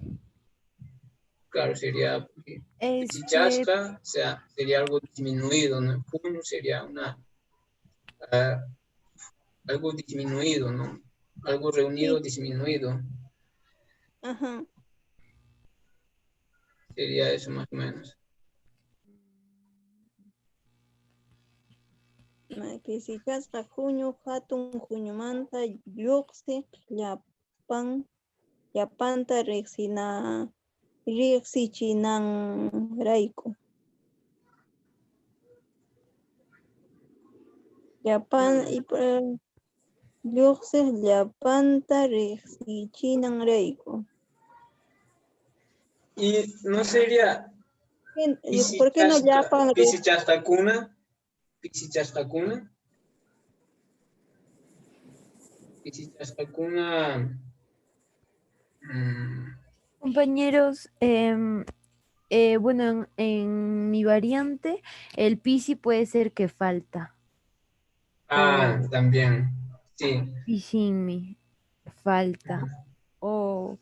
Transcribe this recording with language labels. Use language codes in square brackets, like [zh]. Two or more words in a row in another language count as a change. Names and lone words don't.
[es] Claro, sería Pichichasca, o sea, sería algo disminuido, ¿no? Junio sería algo disminuido, ¿no? Algo reunido, disminuido. ajá. Sería eso más o menos. [qu] Pisichasqa junio hatun junimanta lluqsi llapanta riqsichinanrayku. Lluqsi llapanta riqsichinanrayku. [es] Y no sería ¿Por qué no llapan? [qu] Pisichastacuna? Pisichastacuna. Pisichastacuna. [es] Compañeros, bueno, en mi variante, el pisi puede ser que falta. También, sí. [qu] Pisinmi, falta. O